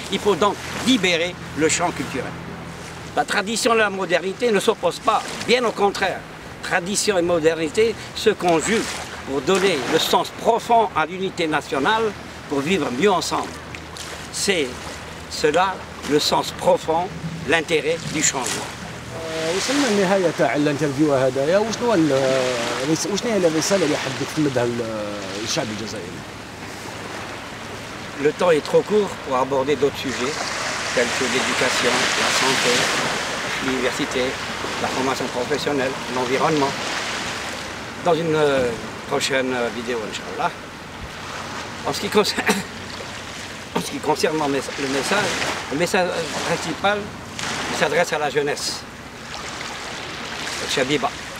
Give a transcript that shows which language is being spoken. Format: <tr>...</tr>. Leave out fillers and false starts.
<fr>Il faut donc libérer le champ culturel. La tradition et la modernité ne s'opposent pas, bien au contraire. Tradition et modernité se conjuguent pour donner le sens profond à l'unité nationale, pour vivre mieux ensemble. C'est cela le sens profond, l'intérêt du changement.</fr> <ar>وصلنا للنهاية تاع الانترفيو هذايا، وشنو هي الرسالة اللي حبيت تمدها للشعب الجزائري؟</ar> <fr>Le temps est trop court pour aborder d'autres sujets tels que l'éducation, la santé, l'université, la formation professionnelle, l'environnement. Dans une prochaine vidéo, Inch'Allah. En ce qui concerne le message principal s'adresse à la jeunesse. Shabiba.</fr>